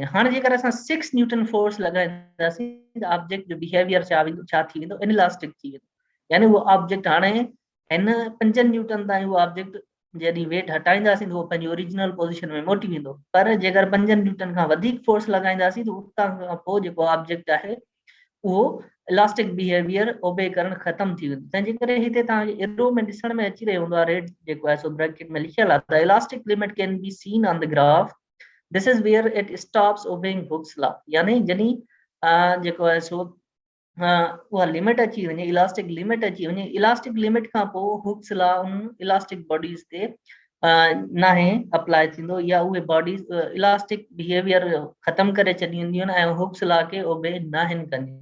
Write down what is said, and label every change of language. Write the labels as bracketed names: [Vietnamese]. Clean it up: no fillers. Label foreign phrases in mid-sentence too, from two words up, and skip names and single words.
[Sindhi] हाणे जेकर असां 6 न्यूटन फोर्स लॻाईंदासीं त ऑब्जेक्ट जो बिहेवियर छा थी वेंदो इनइलास्टिक थी वेंदो. यानी उहो ऑब्जेक्ट हाणे हिन 5 न्यूटन ताईं उहो ऑब्जेक्ट जॾहिं वेट हटाईंदासीं त उहो पंहिंजी [English] original position [Sindhi] में मोटी वेंदो. पर जेकर 5 न्यूटन खां वधीक फोर्स लॻाईंदासीं त उतां खां पोइ जेको ऑब्जेक्ट आहे उहो [English] elastic behavior [Sindhi] ओबे करण ख़तम थी वेंदो. तंहिंजे करे हिते तव्हांखे एरो में ॾिसण में अची रहियो हूंदो आहे रेड जेको आहे सो ब्रैकेट में लिखियल आहे [English] the elastic limit can be seen on the graph. this is where it stops obeying Hooke's law. [Sindhi] यानी जॾहिं जेको आहे सो उहा लिमिट अची वञे [English] elastic limit [Sindhi] अची वञे [English] elastic limit [Sindhi] खां पोइ हुक्स लॉ उन [English] elastic bodies [Sindhi] ते नाहे अप्लाई थींदो या उहे बॉडीज़ [English] elastic behavior [Sindhi] ख़तम करे छॾींदियूं आहिनि ऐं हुक्स लॉ खे ओबे नाहिनि कंदियूं.